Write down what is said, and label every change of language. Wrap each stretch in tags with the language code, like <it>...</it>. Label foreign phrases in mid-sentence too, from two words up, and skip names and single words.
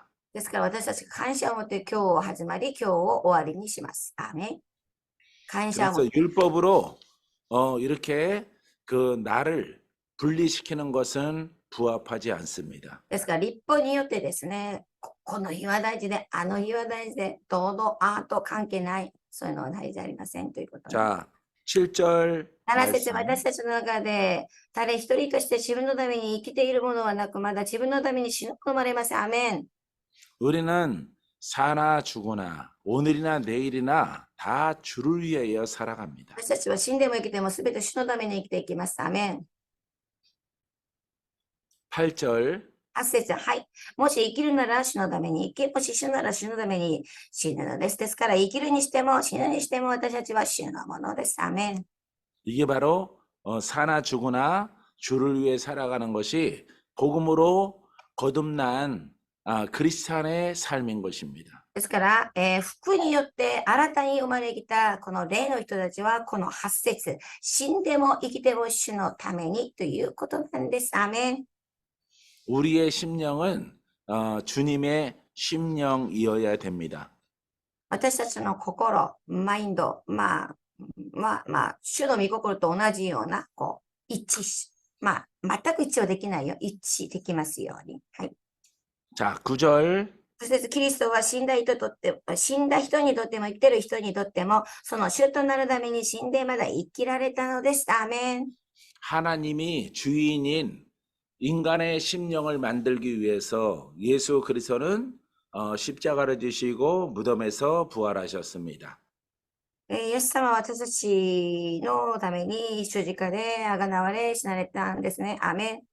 <ja>ですから私たちが感謝を持って今日を始まり、今日を終わりにします。アーメン。感謝を持っ</ja> <ko>그래서</ko> <ja>て。</ja> <ko>율법으로 이렇게 그 날을 분리시키는 것은 부합하지 않습니다.</ko> <ja>ですから立法によってですね、この日は大事で、あの日は大事で、どうぞアート関係ない、そういうのは大事じゃありませんということ。</ja> <ko>자, 7절</ko> <ja>7節、</ja> <ko>말씀.</ko> <ja>私たちの中で、誰一人として自分のために生きているものはなく、まだ自分のために死ぬこともありません。アーメン。</ja> <ko>우리는 사나 죽으나 오늘이나 내일이나 다 주를 위하여 살아갑니다.</ko> <ja>私たちは死んでも生きても全て主のために生きていきます。アーメン。</ja> <ko>8절</ko> <ja>8節、はい。もし生きるなら主のために生き、もし死ぬなら主のために死ぬのです。ですから生きるにしても死ぬにしても私たちは主のものです。アーメン。</ja> <ko>이게 바로 사나 죽으나 주를 위해 살아가는 것이 복음으로 거듭난 그리스찬의 삶인 것입니다.</ko> <ja>ですから、福によって新たに生まれてきたこの霊の人たちはこの8節、死んでも生きても主のためにということなんです。アーメン。</ja> <ko>우리의 심령은 주님의 심령이어야 됩니다.</ko> <ja>私たちの心、マインド、主の御心と同じような、一致し、全く一致はできないよ。一致できますように。はい。</ja> <ko>자, 9절</ko> <ja>そしてキリストは死んだ人にとっても生きてる人にとっても、その主となるために死んでまだ生きられたのです。アーメン。</ja> <ko>하나님이 주인인 인간의 심령을 만들기 위해서 예수 그리스도는 십자가를 지시고 무덤에서 부활하셨습니다.</ko> <ja>イエス様は私たちのために十字架であがなわれ死なれたんですね。アーメン。</ja>